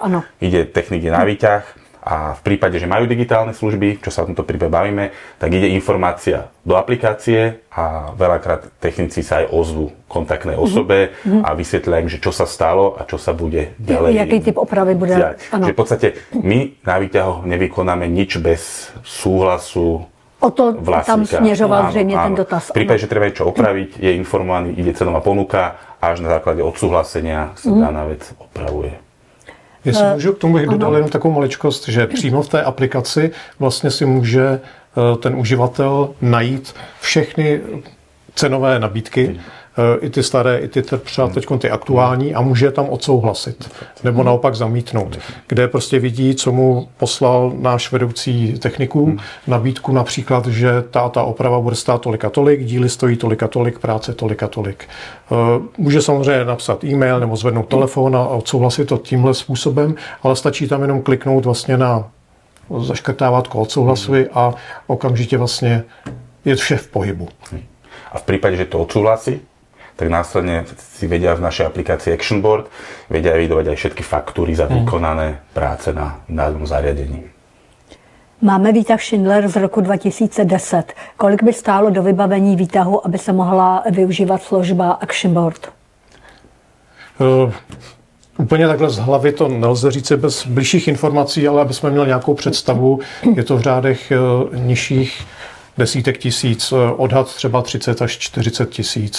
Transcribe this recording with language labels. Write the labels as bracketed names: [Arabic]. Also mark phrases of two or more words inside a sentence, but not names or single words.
[Slovak] Ide technik na výťah a v prípade, že majú digitálne služby, čo sa v tomto prípade bavíme, tak ide informácia do aplikácie a veľakrát technici sa aj ozvú kontaktnej osobe a vysvetlia im, že čo sa stalo a čo sa bude ďalej. [Czech] Jaký typ opravy bude? [Slovak] Že v podstate my na výťahoch nevykonáme nič bez súhlasu o to vlastníka. [Czech] Tam směřoval zřejmě ten dotaz. [Slovak] V prípade, že treba niečo opraviť, je informovaný, ide cenová ponuka a až na základe odsúhlasenia sa daná vec opravuje. [Czech] Jestli můžu k tomu bych dodal jenom takovou maličkost, že přímo v té aplikaci vlastně si může ten uživatel najít všechny cenové nabídky, i ty staré, i ty třeba teď ty aktuální a může tam odsouhlasit nebo naopak zamítnout, kde prostě vidí, co mu poslal náš vedoucí techniků, nabídku například, že ta oprava bude stát tolik a tolik, díly stojí tolik a tolik, práce tolik a tolik. Může samozřejmě napsat e-mail nebo zvednout telefon a odsouhlasit to tímhle způsobem, ale stačí tam jenom kliknout vlastně na zaškrtávátko odsouhlasuji a okamžitě vlastně je vše v pohybu. [Slovak] A v prípade, že to odsúhlasí, tak následne si vedia v našej aplikácii Actionboard vedia evidovať aj všetky faktúry za vykonané práce na danom zariadení. [Czech] Máme výtah Schindler z roku 2010. Kolik by stálo do vybavení výtahu, aby se mohla využívat služba Actionboard? Úplně takhle z hlavy to nelze říct bez bližších informací, ale aby jsme měli nějakou představu, je to v řádech nižších desítek tisíc, odhad třeba 30 až 40 tisíc.